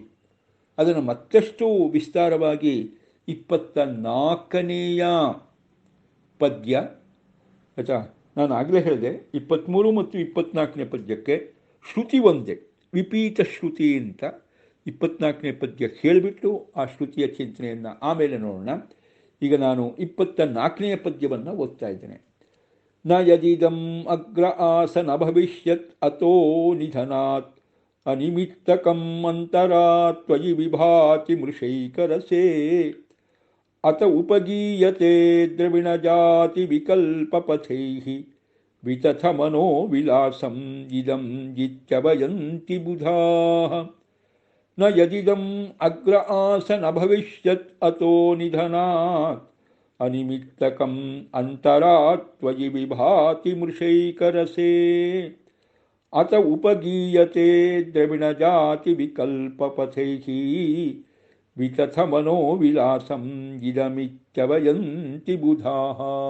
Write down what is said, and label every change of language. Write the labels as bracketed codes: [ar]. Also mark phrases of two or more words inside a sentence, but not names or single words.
[kn] ಅದನ್ನು ಮತ್ತಷ್ಟು ವಿಸ್ತಾರವಾಗಿ 24ನೇಯ ಪದ್ಯ, ಆಯಿತಾ, ನಾನು ಆಗಲೇ ಹೇಳಿದೆ 23 ಮತ್ತು 24ನೇ ಪದ್ಯಕ್ಕೆ ಶ್ರುತಿ ಒಂದೇ, ವಿಪೀತ ಶ್ರುತಿ ಅಂತ 24ನೇ ಪದ್ಯ ಹೇಳಿಬಿಟ್ಟು ಆ ಶ್ರುತಿಯ ಚಿಂತನೆಯನ್ನು ಆಮೇಲೆ ನೋಡೋಣ. ಈಗ ನಾನು 24ನೇ ಪದ್ಯವನ್ನು ಓದ್ತಾ ಇದ್ದೇನೆ. [sa] ನ ಯದಿದಂ ಅಗ್ರ ಆಸನ ಭವಿಷ್ಯತ್ ಅತೋ ನಿಧನಾತ್ ಅನಿಮಿತ್ತಕಂ ಅಂತರಾತ್ ತ್ವಯಿ ವಿಭಾತಿ ಮೃಷೈಕರಸೇ ಅತ ಉಪಗೀಯತೆ ದ್ರವಿಣಜಾತಿ ವಿಕಲ್ಪಪಥೈಃ ವಿತಥ ಮನೋ ವಿಲಾಸಂ ಇದಂ ಜಿತ್ಯವಯಂತಿ ಬುಧಾಃ. ನ ಯದಿದಂ ಅಗ್ರ ಆಸನ ಭವಿಷ್ಯತ್ ಅತೋ ನಿಧನಾತ್ ಅನಿಮಿತ್ತಕಂ ಅಂತರಾತ್ ತ್ವಯಿ ವಿಭಾತಿ ಮೃಷೈಕರಸೇ ಅತ ಉಪಗೀಯತೆ ದ್ರವಿಣಜಾತಿ ವಿಕಲ್ಪಪಥೈಃ ವಿತಥ ಮನೋ ವಿಲಾಸಂ ಇದಮಿತ್ಯವಯಂತಿ ಬುಧಾಃ.